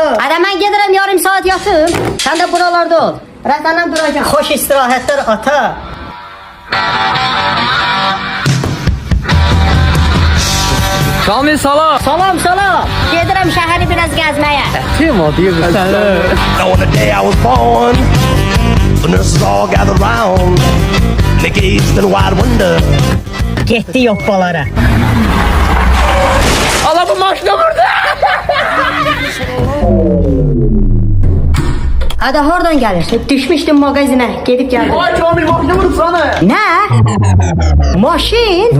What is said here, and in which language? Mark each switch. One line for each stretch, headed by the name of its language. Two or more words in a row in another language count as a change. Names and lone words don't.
Azerbaijani: Ada mən gedirəm yarım saat yatım. Sən də buralarda ol. Rəsənəm duracağım. Xoş istirahətlər ata. Kamil salam. Salam salam. Gedirəm şəhəri biraz gəzməyə. Kim o deyir səni?
English: On the day I was born, the nurses all gathered round. They gazed in wide wonder.
Azerbaijani: Getdi yoppalara. Allah bu maşına vurdu. Ada hardan gəlirsən? Düşmüşdüm mağazinə. Gedib gəldim. Ay Kamil maşına vurdu sana. Nə? Maşın?